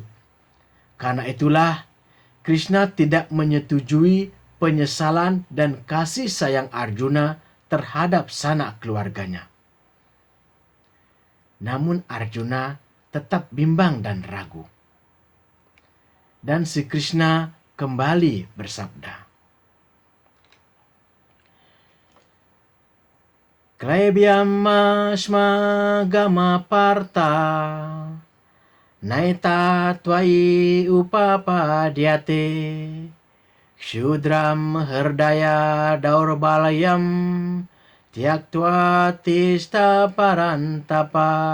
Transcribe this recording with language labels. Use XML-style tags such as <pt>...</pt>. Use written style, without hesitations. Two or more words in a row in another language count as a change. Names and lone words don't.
<id>Karena itulah Krishna tidak menyetujui penyesalan dan kasih sayang Arjuna terhadap sanak keluarganya. Namun Arjuna tetap bimbang dan ragu. Dan si Krishna kembali bersabda,</id> <sa>Klaibyamma gama parta naita tvai upapadyate Kshudram herdaya daurbalayam tyaktva tista parantapa.</sa>